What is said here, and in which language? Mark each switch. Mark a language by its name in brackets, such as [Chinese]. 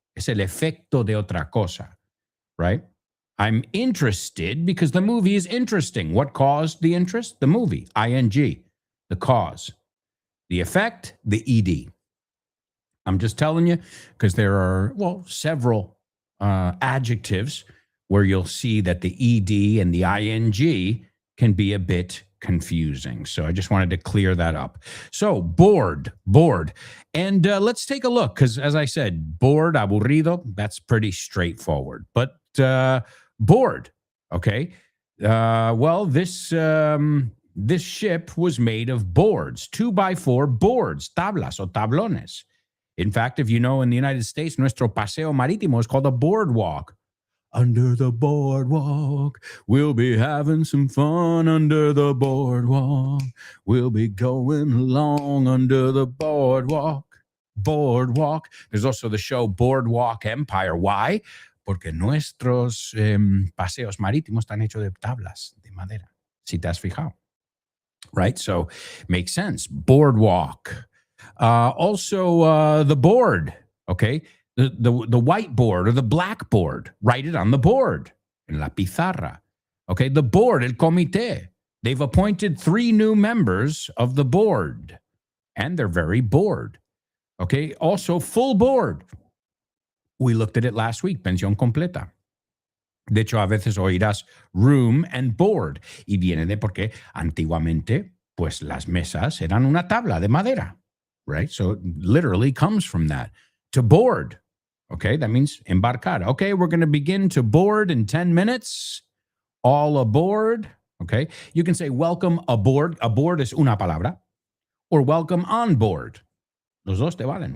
[Spanish] Es el efecto de otra cosa, right? [English] I'm interested because the movie is interesting. What caused the interest? The movie, ing, the cause. The effect, the ed. I'm just telling you because there are, well, several adjectives where you'll see that the ed and the ing can be a bit confusing. So I just wanted to clear that up. So bored. And let's take a look because, as I said, bored, aburrido, that's pretty straightforward. But bored, okay? Well, this ship was made of boards, 2x4 boards, [Spanish] tablas o tablones. [English] In fact, if you know, in the United States, [Spanish] nuestro paseo marítimo [English] is called a boardwalk. Under the boardwalk, we'll be having some fun under the boardwalk. We'll be going along under the boardwalk. Boardwalk. There's also the show Boardwalk Empire. Why? [Spanish] Porque nuestros paseos marítimos están hechos de tablas de madera. Si te has fijado. [English] Right? So makes sense. Boardwalk. Also, the board, okay? The whiteboard or the blackboard. Write it on the board, [Spanish] en la pizarra. [English] Okay, the board, el comité. They've appointed 3 new members of the board, and they're very bored. Okay, also full board. We looked at it last week, pensión completa. [Spanish] De hecho, a veces oirás [English] room and board, [Spanish] y viene de porque antiguamente, pues las mesas eran una tabla de madera. [English] Right? So it literally comes from that. To board. Okay, that means embarcar. Okay, we're going to begin to board in 10 minutes. All aboard. Okay, you can say welcome aboard. [Spanish] Aboard es una palabra. [English] Or welcome on board. [Spanish] Los dos te valen.